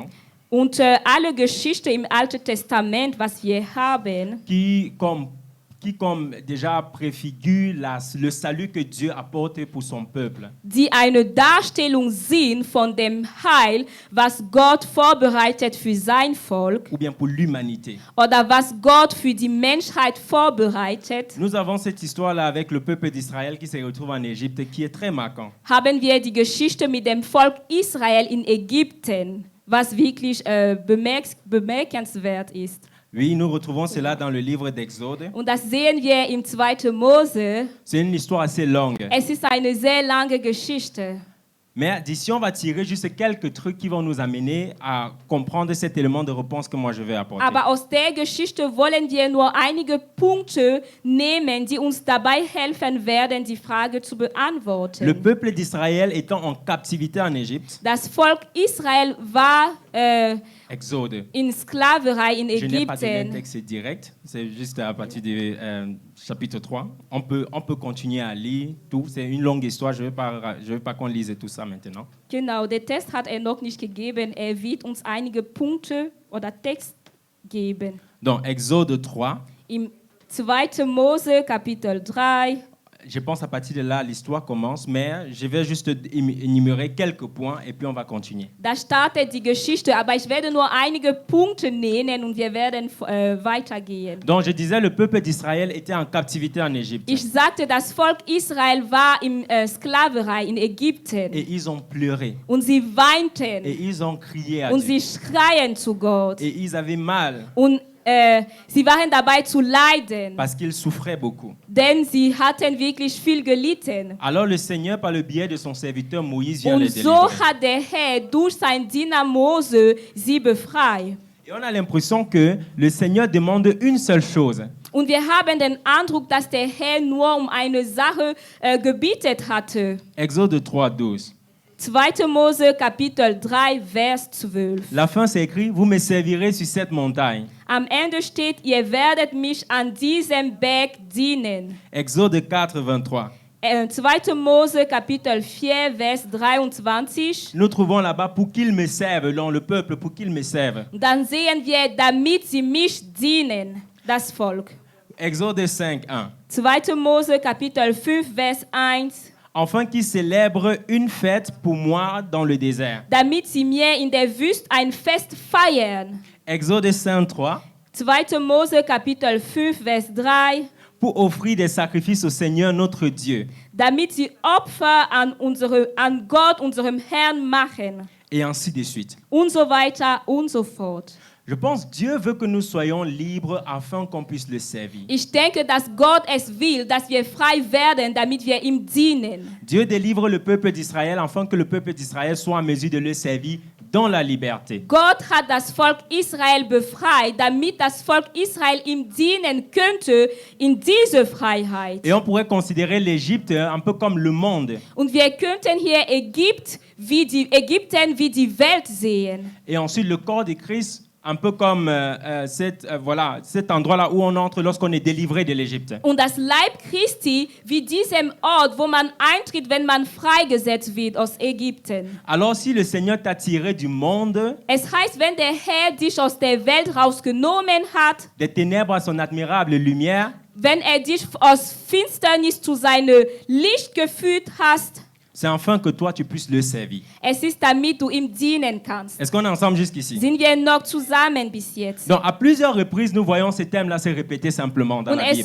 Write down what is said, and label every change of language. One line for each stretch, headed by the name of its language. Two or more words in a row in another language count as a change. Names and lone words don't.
German: Unter alle Geschichte im Alten Testament, was wir haben,
French: qui comme déjà préfigure le salut que Dieu apporte pour son peuple.
German: die eine Darstellung sind von dem Heil, was Gott vorbereitet für sein Volk
French: Ou bien pour l'humanité.
German: oder was Gott für die Menschheit vorbereitet,
French: Nous avons cette histoire-là avec le peuple d'Israël qui se retrouve en Égypte, qui est très marquant.
German: haben wir die Geschichte mit dem Volk Israel in Ägypten, was wirklich bemerkenswert ist.
French: Oui, nous retrouvons cela dans le livre d'Exode.
German: Und das sehen wir im 2. Mose.
French: C'est une histoire assez longue.
German: Es ist eine sehr lange Geschichte.
French: Mais d'ici, on va tirer juste quelques trucs qui vont nous amener à comprendre cet élément de réponse que moi je vais apporter.
German: Aber aus der Geschichte wollen wir nur einige Punkte nehmen, die uns dabei helfen werden, die Frage zu
French: Le
German: beantworten.
French: peuple d'Israël étant en captivité en Égypte,
German: Das Volk Israel war
French: Exode.
German: in Sklaverei in
French: Je n'ai pas donné un
German: Ägypten.
French: texte direct, c'est juste à partir du chapitre 3. On peut continuer à lire tout, c'est une longue histoire, je veux pas qu'on lise tout ça maintenant.
German: Genau, der Test hat er noch nicht gegeben. Er wird uns einige Punkte oder Text geben.
French: Donc, Exode 3,
German: Im 2. Mose, Kapitel 3,
French: je pense à partir de là, l'histoire commence, mais je vais juste énumérer quelques points et puis on va continuer.
German: da startet die Geschichte, aber ich werde nur einige Punkte nennen und wir werden weitergehen.
French: Donc, je disais, le peuple d'Israël était en captivité en Égypte.
German: Ich sagte, das Volk Israel war in Sklaverei in Ägypten.
French: Et ils ont pleuré.
German: Und sie
French: Et
German: weinten
French: ils ont crié à
German: und
French: Dieu.
German: sie schreien zu Gott.
French: Et ils avaient mal
German: Und sie waren dabei zu leiden,
French: parce qu'ils souffraient beaucoup.
German: denn sie hatten wirklich viel gelitten.
French: Alors le Seigneur, par le biais de son serviteur Moïse, vient
German: Und
French: les
German: so
French: délivrer.
German: hat der Herr durch sein Diener Mose sie befreit.
French: Et on a l'impression que le Seigneur demande une seule chose.
German: Und wir haben den Eindruck, dass der Herr nur um eine Sache gebietet hatte.
French: Exode 3, 12.
German: 2. Mose, Kapitel 3,
French: Vers 12. La fin, c'est écrit, vous me servirez sur cette montagne.
German: Am Ende steht, ihr werdet mich an diesem Berg dienen.
French: Exode 4, 23.
German: 2. Mose, Kapitel 4,
French: Vers 23. Nous trouvons là-bas pour qu'ils me servent, dans le peuple, pour qu'ils me servent.
German: Dann sehen wir, damit sie mich dienen, das Volk.
French: Exode 5, 1.
German: 2. Mose, Kapitel 5,
French: Vers 1. Afin qu'ils célèbrent une fête pour moi dans le désert.
German: Damit sie mir in der Wüste ein Fest feiern.
French: Exode 5, 3.
German: 2. Mose, Kapitel 5,
French: Vers 3. Pour offrir des sacrifices au Seigneur notre Dieu.
German: Damit sie Opfer an Gott, unserem Herrn, machen.
French: Et ainsi de suite.
German: Und so weiter und so fort.
French: Je pense que Dieu veut que nous soyons libres afin qu'on puisse le servir.
German: Ich denke, dass Gott es will, dass wir frei werden, damit wir ihm dienen.
French: Dieu délivre le peuple d'Israël afin que le peuple d'Israël soit en mesure de le servir dans la liberté.
German: Gott hat das Volk Israel befreit, damit das Volk Israel ihm dienen könnte in diese Freiheit.
French: Et on pourrait considérer l'Égypte un peu comme le monde.
German: Und wir könnten hier Ägypten wie die Welt sehen.
French: Et ensuite le corps de Christ un peu comme cet endroit-là où on entre lorsqu'on est délivré de l'Égypte.
German: Und das Leib Christi wie diesem Ort, wo man eintritt, wenn man freigesetzt wird aus Ägypten.
French: Alors si le Seigneur t'a tiré du monde,
German: Es heißt, wenn der Herr dich aus der Welt rausgenommen hat,
French: des ténèbres à son admirable lumière,
German: wenn dich aus Finsternis zu seinem Licht geführt hast,
French: c'est afin que toi tu puisses le servir.
German: es ist, damit du ihm dienen kannst.
French: Est-ce qu'on est ensemble jusqu'ici?
German: Sind wir noch zusammen bis jetzt?
French: Donc à plusieurs reprises, nous voyons ces thèmes-là se répéter simplement dans
German: Und
French: la